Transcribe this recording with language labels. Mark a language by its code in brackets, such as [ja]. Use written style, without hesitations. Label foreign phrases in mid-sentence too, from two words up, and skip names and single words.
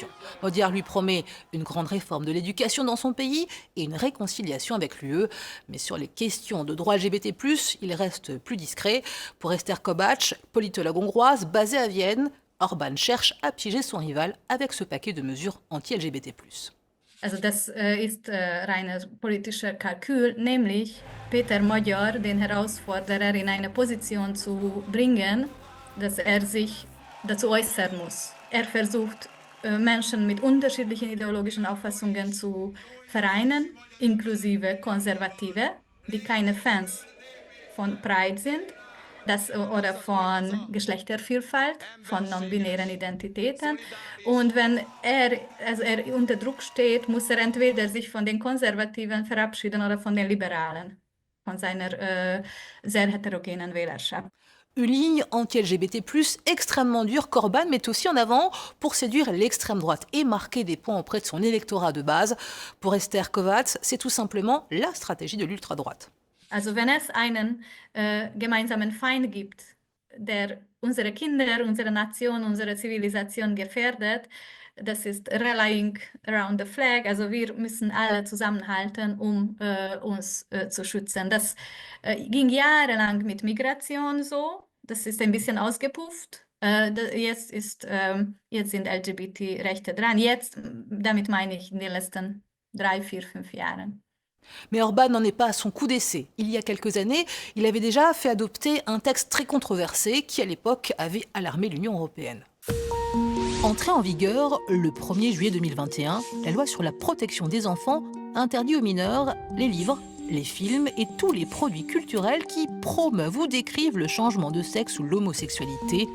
[fr] Magyar lui promet une grande réforme de l'éducation dans son pays et une réconciliation avec l'UE. Mais sur les questions de droits LGBT+, il reste plus discret. Pour Esther Kovács, politologue hongroise basée à Vienne, Orban cherche à piéger son rival avec ce paquet de mesures anti-LGBT+. [de] Also das ist reiner politischer Kalkül, nämlich Peter Magyar den Herausforderer in eine Position zu bringen, dass er sich dazu äußern muss. Er versucht, Menschen mit unterschiedlichen ideologischen Auffassungen zu vereinen, inklusive Konservative, die keine Fans von Pride sind, oder von Geschlechtervielfalt, von non-binären Identitäten. Und wenn er unter Druck steht, muss er entweder sich von den Konservativen verabschieden oder von den Liberalen, von seiner sehr heterogenen Wählerschaft. [fr] Une ligne anti-LGBT+, extrêmement dure qu'Orban met aussi en avant pour séduire l'extrême droite et marquer des points auprès de son électorat de base. Pour Esther Kovács, c'est tout simplement la stratégie de l'ultra-droite. [de] Also wenn es einen gemeinsamen Feind gibt, der unsere Kinder, unsere Nation, unsere Zivilisation gefährdet, das ist [en] Rallying Around the Flag. [de] Also wir müssen alle zusammenhalten, um uns zu schützen. Das ging jahrelang mit Migration so. Das ist ein bisschen ausgepufft. Jetzt sind LGBT-Rechte dran. Damit meine ich in den letzten 3, 4, 5 Jahren. [fr] Mais Orban n'en est pas à son coup d'essai. Il y a quelques années, il avait déjà fait adopter un texte très controversé qui, à l'époque, avait alarmé l'Union européenne. Entrée en vigueur le 1er juillet 2021, la loi sur la protection des enfants interdit aux mineurs les livres, les films et tous les produits culturels qui promeuvent ou décrivent le changement de sexe ou l'homosexualité.